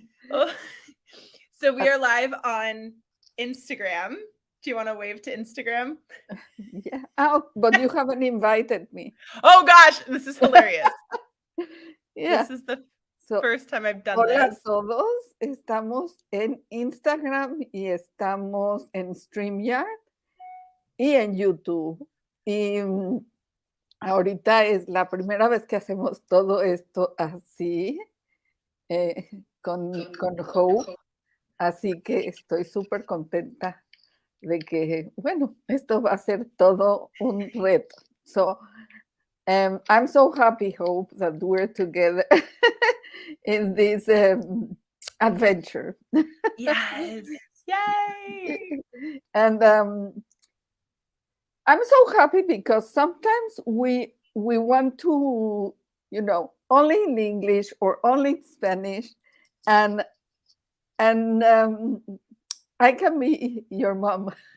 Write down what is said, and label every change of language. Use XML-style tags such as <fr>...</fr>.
<en>Oh, so we are live on Instagram. Do you want to wave to Instagram? Yeah. Oh, but you haven't invited me. Oh gosh, this is hilarious. Yeah. This is the So, first time I've done</en> <es>hola a</es> <en>this.</en> <es>todos. Estamos en Instagram y estamos en StreamYard y en YouTube. Y ahorita es la primera vez que hacemos todo esto así, con Hope. Así que estoy súper contenta de que, bueno, esto va a ser todo un reto.</es> <en>So, I'm so happy, Hope, that we're together in this adventure. Yes. Yay. And I'm so happy because sometimes we want to, only in English or only in Spanish, and I can be your mom.</en>